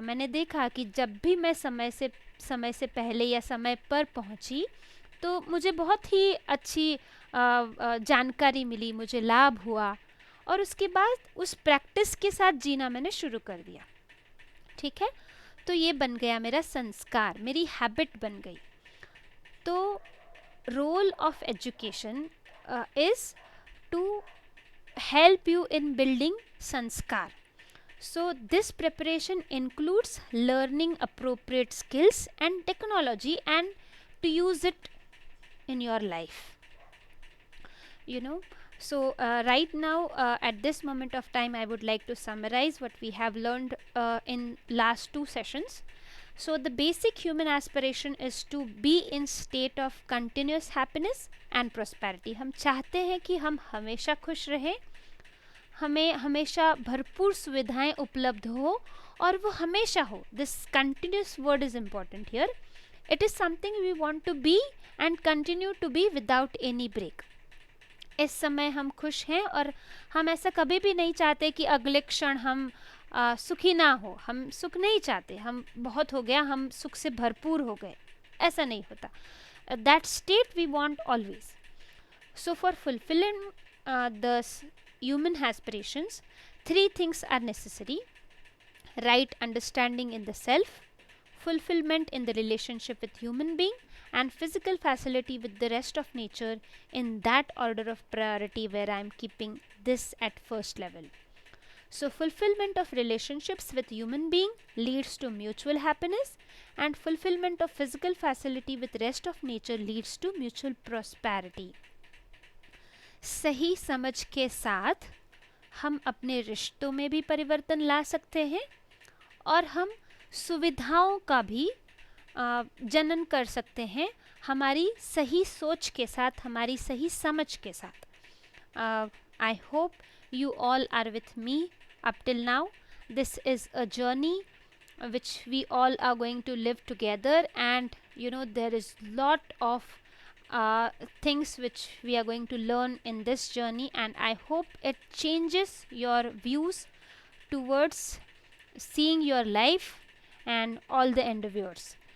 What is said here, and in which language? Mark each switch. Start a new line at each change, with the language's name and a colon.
Hindi: मैंने देखा कि जब भी मैं समय से पहले या समय पर पहुंची तो मुझे बहुत ही अच्छी जानकारी मिली, मुझे लाभ हुआ, और उसके बाद उस प्रैक्टिस के साथ जीना मैंने शुरू कर दिया। ठीक है, तो ये बन गया मेरा संस्कार, मेरी हैबिट बन गई।
English: तो role of education is to help you in building sanskar. So this preparation includes learning appropriate skills and technology and to use it in your life, you know. So right now at this moment of time I would like to summarize what we have learned in last 2 sessions. So the basic human aspiration is to be in state of continuous happiness and prosperity.
Hindi: हम चाहते हैं कि हम हमेशा खुश रहें, हमें हमेशा भरपूर सुविधाएं उपलब्ध हो, और वो हमेशा हो।
English: This continuous word is important here. It is something we want to be and continue to be without any break.
Hindi: इस समय हम खुश हैं और हम ऐसा कभी भी नहीं चाहते कि अगले क्षण हम सुखी ना हो। हम सुख नहीं चाहते, हम बहुत हो गया, हम सुख से भरपूर हो गए, ऐसा नहीं होता।
English: That state we want always. So for fulfilling the human aspirations, 3 things are necessary: right understanding in the self, fulfillment in the relationship with human being, and physical facility with the rest of nature, in that order of priority where I am keeping this at first level. So fulfillment of relationships with human being leads to mutual happiness, and fulfillment of physical facility with rest of nature leads to mutual prosperity.
Hindi: सही समझ के साथ हम अपने रिश्तों में भी परिवर्तन ला सकते हैं और हम सुविधाओं का भी जनन कर सकते हैं हमारी सही सोच के साथ, हमारी सही समझ के साथ।
English: I hope you all are with me up till now. This is a journey which we all are going to live together, and you know there is lot of things which we are going to learn in this journey, and I hope it changes your views towards seeing your life and all the endeavors.